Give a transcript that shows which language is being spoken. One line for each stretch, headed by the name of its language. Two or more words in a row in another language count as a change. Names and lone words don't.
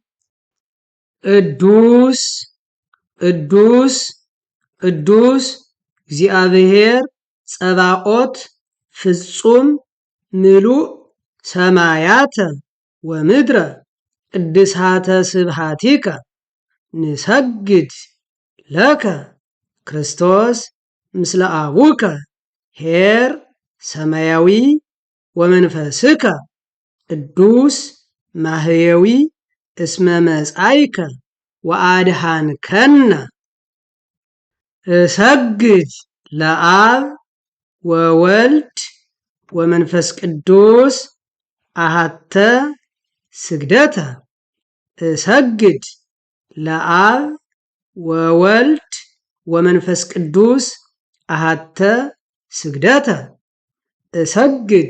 Geez: ቅዱስ ቅዱስ ቅዱስ እግዚአብሔር ጸባኦት ፍጹም ምሉእ ሰማያተ ወምድረ ቅድሳተ ስብሐቲከ ንሰግድ ለከ ክርስቶስ ምስለ አቡከ ኄር ሰማያዊ ወመንፈስከ ቅዱስ ማህየዊ እስመ መጻእከ ወአድኃንከነ። እሰግድ ለአብ ወወልድ ወመንፈስ ቅዱስ አሐተ ስግደተ። እሰግድ ለአብ ወወልድ ወመንፈስ ቅዱስ አሐተ ስግደተ። እሰግድ